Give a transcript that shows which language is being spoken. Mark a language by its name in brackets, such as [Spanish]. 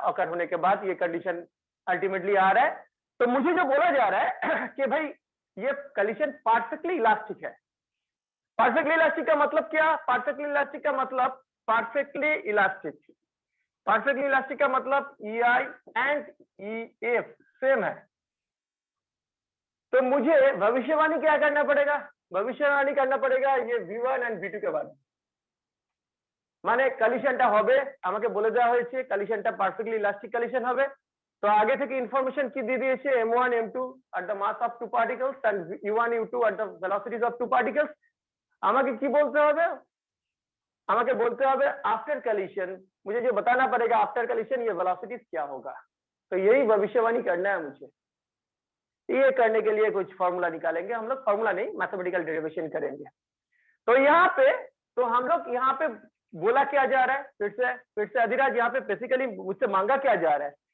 [Hindi] occur होने के बाद ये कंडीशन अल्टीमेटली आ रहा है। तो मुझे जो बोला जा रहा है कि भाई ये collision परफेक्टली इलास्टिक है। परफेक्टली इलास्टिक का मतलब क्या? परफेक्टली इलास्टिक का मतलब परफेक्टली इलास्टिक, परफेक्टली इलास्टिक का मतलब EI एंड EF सेम है। तो मुझे भविष्यवाणी क्या करना पड़ेगा? भविष्यवाणी करना पड़ेगा ये V1 एंड V2 के बाद, [Bangla] মানে কলিশনটা হবে, আমাকে বলে দেওয়া হয়েছে কলিশনটা পারফেক্টলি ইলাস্টিক কলিশন হবে। তো আগে থেকে ইনফরমেশন কি দিয়ে দিয়েছে? [English] m1 m2 at the mass of two particles and u1 u2 at the velocities of two particles। [Bangla] আমাকে কি বলতে হবে? আমাকে বলते হবে [Hindi] आफ्टर कलिशन, मुझे जो बताना पड़ेगा आफ्टर कलिशन ये वेलोसिटीज क्या होगा। तो यही भविष्यवाणी करना है मुझे। ये करने के लिए कुछ फॉर्मूला निकालेंगे हम लोग, फॉर्मूला नहीं, मैथमेटिकल डेरिवेशन करेंगे। तो यहाँ पे हम लोग यहाँ पे बोला क्या जा रहा है, फिर से अधिराज, यहाँ पे बेसिकली मुझसे मांगा क्या जा रहा है?